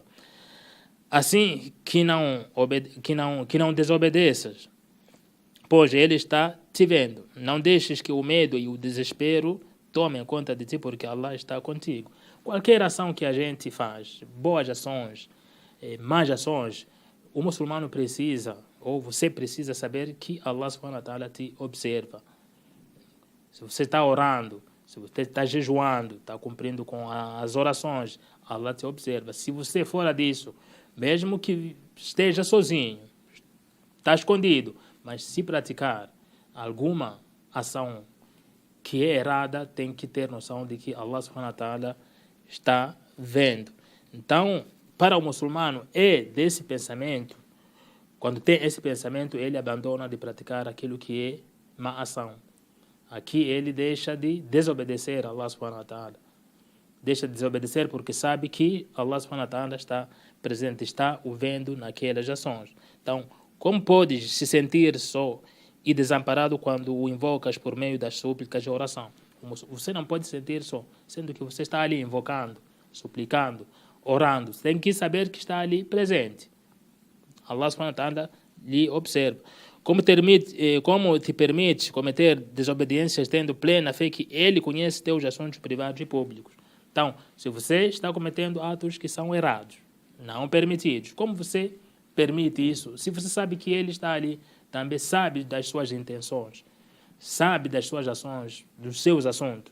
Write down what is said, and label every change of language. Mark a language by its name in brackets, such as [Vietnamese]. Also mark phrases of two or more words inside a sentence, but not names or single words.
[Portuguese] Assim que não desobedeças, pois Ele está te vendo. Não deixes que o medo e o desespero tomem conta de ti, porque Allah está contigo. Qualquer ação que a gente faz, boas ações, más ações, o muçulmano precisa, ou você precisa saber que Allah [Arabic] سبحانه وتعالى [Portuguese] te observa. Se você está orando, se você está jejuando, está cumprindo com as orações, Allah te observa. Se você fora disso, mesmo que esteja sozinho, está escondido, mas se praticar alguma ação que é errada, tem que ter noção de que Allah [Arabic] سبحانه وتعالى [Portuguese] está vendo. Então, para o muçulmano, é desse pensamento, quando tem esse pensamento, ele abandona de praticar aquilo que é má ação. Aqui ele deixa de desobedecer a Allah [Arabic] سبحانه وتعالى. [Portuguese] Deixa de desobedecer porque sabe que Allah [Arabic] سبحانه وتعالى [Portuguese] está presente, está o vendo naquelas ações. Então, como podes se sentir só e desamparado quando o invocas por meio das súplicas e oração? Você não pode sentir só, sendo que você está ali invocando, suplicando, orando. Você tem que saber que está ali presente. Allah [Arabic] سبحانه وتعالى [Portuguese] lhe observa. Como te permite cometer desobediências tendo plena fé que Ele conhece teus assuntos privados e públicos. Então, se você está cometendo atos que são errados, não permitidos, como você permite isso? Se você sabe que Ele está ali, também sabe das suas intenções, sabe das suas ações, dos seus assuntos.